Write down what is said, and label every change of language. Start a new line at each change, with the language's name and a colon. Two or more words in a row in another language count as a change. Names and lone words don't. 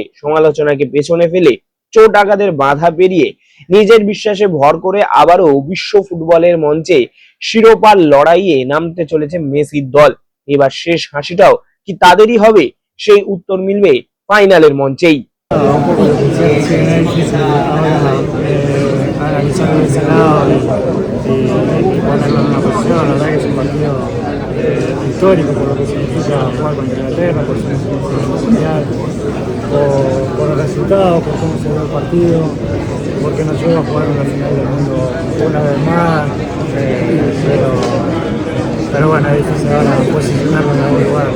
Bangla: সমালোচনাকে পেছনে ফেলে, চোট আঘাতের বাধা পেরিয়ে নিজের বিশ্বাসে ভর করে আবারও বিশ্ব ফুটবলের মঞ্চে শিরোপার লড়াইয়ে নামতে চলেছে মেসির দল। এবার শেষ হাসিটাও কি তাদেরই হবে, সেই উত্তর মিলবে ফাইনালের মঞ্চেই।
Spanish: Un poco lo que sí, es difícil ahora analizarlo de ese lado y ponerlo en una posición. La verdad que es un partido histórico por lo que significa jugar contra Inglaterra, por su mundial, por el resultado, por cómo se dio el partido, porque nos lleva a jugar en la final del mundo una vez más, pero bueno, es difícil ahora posicionarlo en algún lugar.